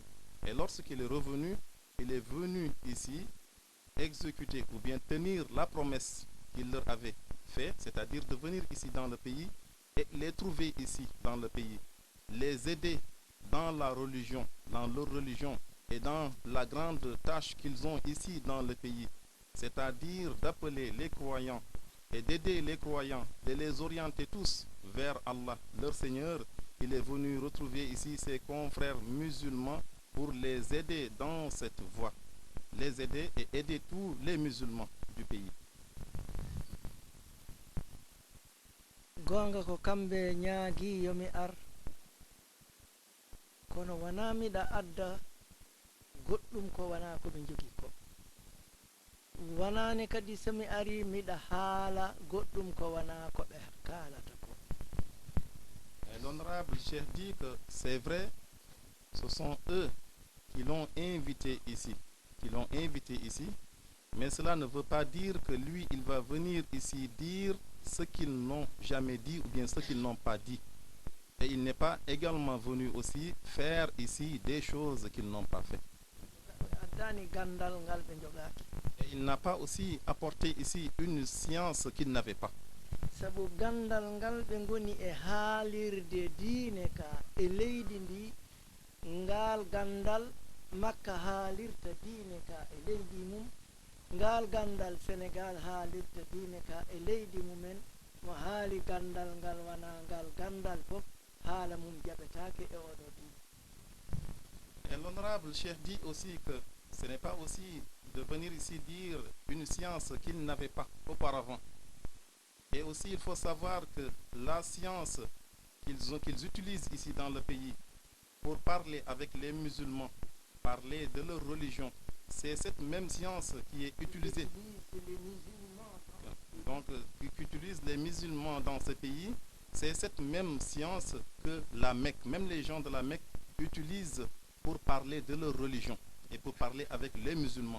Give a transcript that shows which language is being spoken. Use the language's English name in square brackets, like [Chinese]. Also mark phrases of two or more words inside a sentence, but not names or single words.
[French] Et lorsqu'il est revenu, il est venu ici exécuter ou bien tenir la promesse qu'il leur avait faite, c'est-à-dire de venir ici dans le pays et les trouver ici dans le pays, les aider dans la religion, dans leur religion et dans la grande tâche qu'ils ont ici dans le pays, c'est-à-dire d'appeler les croyants et d'aider les croyants, de les orienter tous vers Allah, leur Seigneur. Il est venu retrouver ici ses confrères musulmans pour les aider dans cette voie, les aider et aider tous les musulmans du pays. [Fula] Gonga ko kambe ñaagi yomi ar kono wana miɗa adda goɗɗum ko wana ko ɓe jogi ko wanane kadi somi ari miɗa haala goɗɗum ko wana ko ɓe kalata ko. [French] L'honorable Cheikh dit que c'est vrai, ce sont eux qui l'ont invité ici, mais cela ne veut pas dire que lui, il va venir ici dire ce qu'ils n'ont jamais dit ou bien ce qu'ils n'ont pas dit. Et il n'est pas également venu aussi faire ici des choses qu'ils n'ont pas fait. Et il n'a pas aussi apporté ici une science qu'il n'avait pas. [Fula] Sabu gandal ngal ɓe ngoni e haalirde diine ka e leydi ndi ngal gandal makka haalirta diine ka e leydi mum ngal gandal sénégal haalirta diine ka e leydi mumen mo haali gandal ngal wana ngal gandal fof haala mum jaɓetake e oɗo diine. [French] Et l'honorable Cheikh dit aussi que ce n'est pas aussi de venir ici dire une science qu'il n'avait pas auparavant. Et aussi, il faut savoir que la science qu'ils utilisent ici dans le pays pour parler avec les musulmans, parler de leur religion, c'est cette même science qui est utilisée musulmans dans ce pays, c'est cette même science que la Mecque, même les gens de la Mecque utilisent pour parler de leur religion et pour parler avec les musulmans.